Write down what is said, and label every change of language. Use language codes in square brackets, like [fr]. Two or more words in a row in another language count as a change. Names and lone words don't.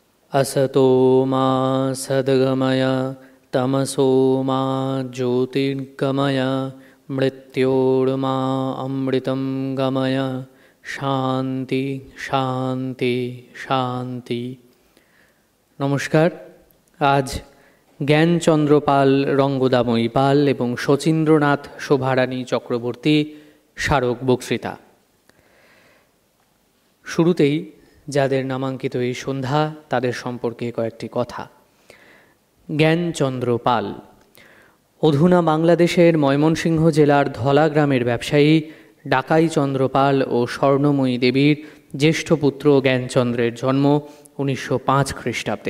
[sa] असतो मा सद्गमय तमसो मा ज्योतिर्गमय मृत्योर्मा अमृतं गमय शांति शांति शांति। [bn] নমস্কার। আজ জ্ঞানচন্দ্র পাল, রঙ্গদাময়ী পাল এবং শচীন্দ্রনাথ শোভারানী চক্রবর্তী স্মারক বক্তৃতা। শুরুতেই যাদের নামাঙ্কিত এই সন্ধ্যা তাদের সম্পর্কে কয়েকটি কথা। জ্ঞানচন্দ্র পাল অধুনা বাংলাদেশের ময়মনসিংহ জেলার ধলা গ্রামের ব্যবসায়ী ডাকাই চন্দ্র পাল ও স্বর্ণময়ী দেবীর জ্যেষ্ঠ পুত্র জ্ঞানচন্দ্রের জন্ম 1905 খ্রিস্টাব্দে।